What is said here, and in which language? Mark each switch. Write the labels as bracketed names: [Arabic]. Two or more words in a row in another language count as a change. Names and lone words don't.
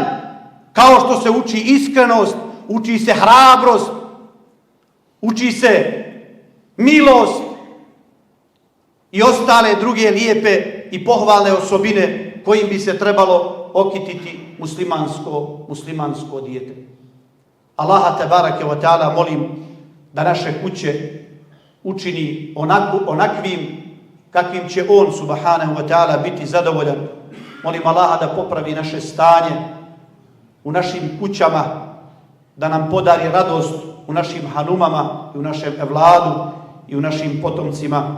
[Bosnian] Kao što se uči iskrenost, uči se hrabrost, uči se milost i ostale druge lijepe i pohvalne osobine kojim bi se trebalo okititi muslimansko dijete. Allaha [Arabic] تبارك وتعالى [Bosnian] molim da naše kuće učini onakvim kakvim će on [Arabic] سبحانه وتعالى [Bosnian] biti zadovoljan. Molim Allaha da popravi naše stanje u našim kućama, da nam podari radost u našim hanumama i u našem evladu i u našim potomcima.